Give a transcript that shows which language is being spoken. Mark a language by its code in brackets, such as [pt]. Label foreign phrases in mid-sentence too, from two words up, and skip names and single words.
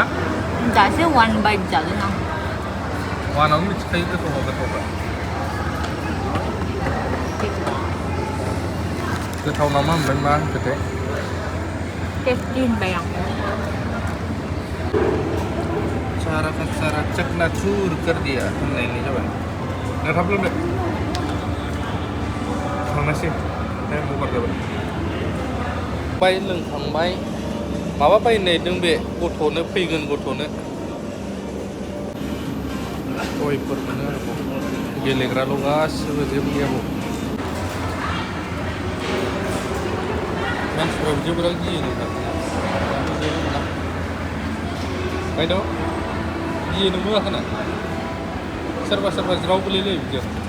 [brx] दासो [en] one bite [brx] जागोन आं वानावनो मिथिखायो गोथावबा गोथाव नामा ओमफ्राय मा होनखोथाय 15 होनबाय आं [hi] सारा का सारा चकनाचूर कर दिया [brx] होननायनि जाबाय दा थाब लोंदो थांनोसै [en] time over [brx] जाबाय बाय लोंखांबाय माबा बायनो नागिरदों बे गथ'नो फैगोन गथ'नो टयफोर मोनो आरोबाव गेलेग्राल' गासिबो जेबो गैयाबाव मानसिफ्रा बिदियाव बिराद गियो नोंथां जेबो मोना बायद' गियो नोंबो गाखोना सोरबा ज्राव गोलैलायो बिदियाव